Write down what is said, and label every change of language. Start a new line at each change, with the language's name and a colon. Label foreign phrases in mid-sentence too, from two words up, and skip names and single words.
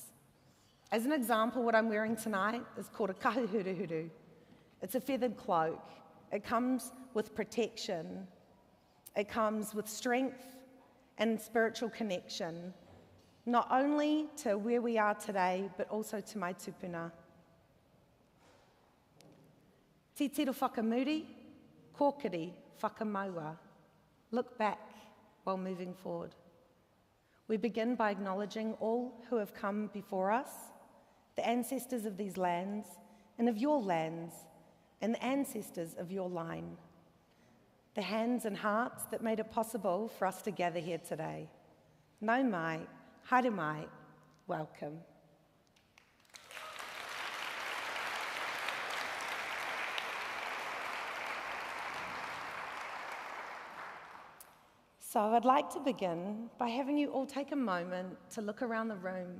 English: As an example, what I'm wearing tonight is called a kahuhuruhuru. It's a feathered cloak. It comes with protection. It comes with strength and spiritual connection, not only to where we are today, but also to my tupuna.
Māori: Te tiro whakamuri, kōkiri whakamaua.
English: Look back while moving forward. We begin by acknowledging all who have come before us, the ancestors of these lands and of your lands, and the ancestors of your line, the hands and hearts that made it possible for us to gather here today.
Māori: Nau mai, haere mai,
English: welcome. So I'd like to begin by having you all take a moment to look around the room.